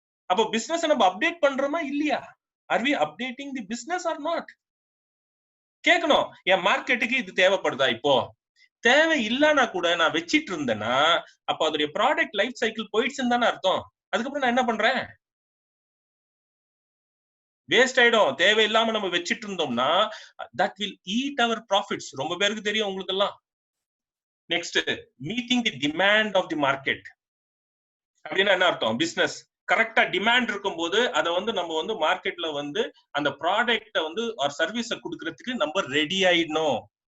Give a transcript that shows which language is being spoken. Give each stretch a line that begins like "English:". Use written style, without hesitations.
Tamil: அப்போ பிசினஸ் நம்ம அப்டேட் பண்றோமா இல்லையா?
English: Are we updating the business or not?
Tamil: கேட்கணும். என் மார்க்கெட்டுக்கு இது தேவைப்படுதா? இப்போ தேவை இல்லைன்னா கூட நான் வச்சிட்டு இருந்தேன்னா அப்ப அதோடைய ப்ராடக்ட் லைஃப் சைக்கிள் போயிடுச்சுன்னு தானே அர்த்தம். அதுக்கப்புறம் நான் என்ன பண்றேன்? வேஸ்ட் ஆயிடும். தேவையில்லாம நம்ம வச்சிட்டு இருந்தோம்னா
English: that will eat our profits.
Tamil: ரொம்ப பேருக்கு தெரியும் உங்களுக்கு எல்லாம். Next,
English: meeting the demand of the market
Tamil: அப்படின்னா என்ன அர்த்தம்? பிசினஸ் கரெக்டா டிமாண்ட் இருக்கும்போது அதை வந்து நம்ம வந்து மார்க்கெட்ல வந்து அந்த ப்ராடக்ட வந்து ஒரு சர்வீஸை கொடுக்கறதுக்கு நம்ம ரெடி ஆயிடணும்.